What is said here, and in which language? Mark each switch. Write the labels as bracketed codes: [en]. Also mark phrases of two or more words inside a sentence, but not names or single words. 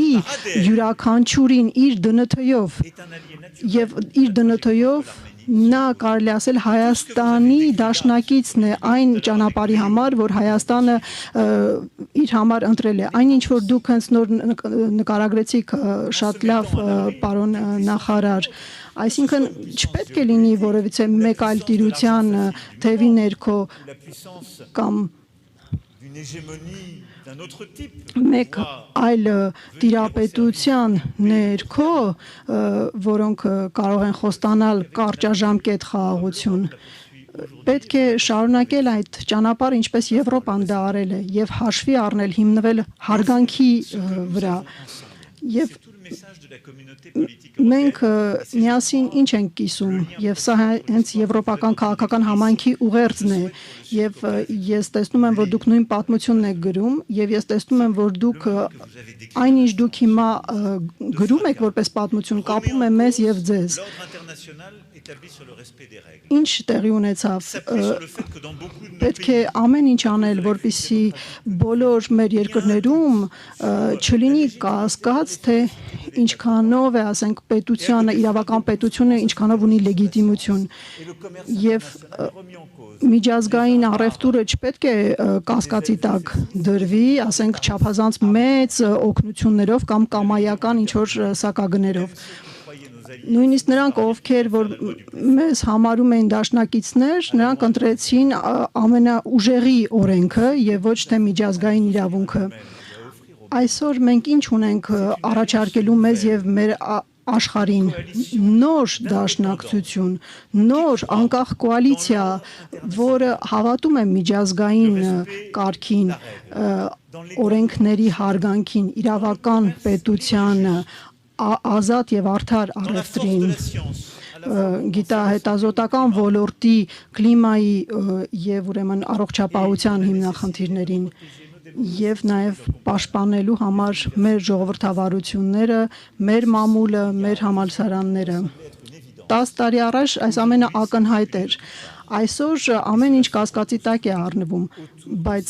[hy] յուրաքանչյուրին իր դնթով եւ իր դնթով նա կարելի ասել Հայաստանի դաշնակիցն է այն ճանապարհի համար, որ Հայաստանը իր համար ընտրել է։ Այն ինչ որ դուք հենց նոր նկարագրեցիք շատ լավ, պարոն նախարար, Այսինքն չպետք է լինի որևիցե մեկ այլ տիրության թևի ներքո [fr] La puissance [hy] կամ [fr] d'une hégémonie d'un autre type. [hy] մեկ այլ տիրապետության ներքո, որոնք կարող են խոստանալ կարճաժամկետ խաղաղություն։ Պետք է շարունակել այդ ճանապարհը, ինչպես Եվրոպան դա արել է, եւ հաշվի առնել, հիմնվել հարգանքի վրա։ Եվ [fr] Tout le message de la communauté politique [hy] մենք միասին ինչ ենք կիսում, եւ սա հենց եվրոպական քաղաքական համայնքի ուղերձն է, եւ ես տեսնում եմ, որ դուք նույն պատմությունն եք գրում, եւ ես տեսնում եմ, որ դուք այնինչ դուք հիմա գրում եք որպես պատմություն, կապում է մեզ եւ ձեզ։ [fr] l'ordre international établi sur le respect des règles. [hy] Ինչ տեղի ունեցավ։ [fr] S'appuie sur le fait que dans beaucoup de nos [hy] Պետք է ամեն ինչ անել, որպեսզի բոլոր մեր երկրներում չլինի կասկած, թե ինչքանով է, ասենք, պետությանը, իրավական պետությունը ինչքանով ունի լեգիտիմություն։ [fr] et le commerce [hy] Եվ [fr] international remis en cause. [hy] միջազգային առևտուրը չպետք է կասկածի տակ դրվի, ասենք, չափազանց մեծ օգնություններով կամ կամայական ինչ որ սակագներով։ [fr] Croyez nos alliés. [hy] Նույնիսկ նրանք, ովքեր որ մեզ համարում էին դաշնակիցներ, նրանք ընտրեցին ամենաուժեղի օրենքը եւ ոչ թե միջազգային իրավունքը։ Այսօր մենք ինչ ունենք առաջարկելու մեզ եւ մեր աշխարհին նոր դաշնակցություն, նոր անկախ կոալիցիա, որը հավատում է միջազգային կարգին, օրենքների հարգանքին, իրավական պետությանը, ազատ եւ արդար առևտրին, [fr] La science, à la [hy] գիտահետազոտական ոլորտի, կլիմայի եւ ուրեմն առողջապահության հիմնախնդիրներին եւ նաեւ պաշտպանելու համար մեր ժողովրդավարությունները, մեր մամուլը, մեր համալսարանները։ 10 տարի առաջ այս ամենը ակնհայտ էր։ Այսօր ամեն ինչ կասկածի տակ է առնվում, բայց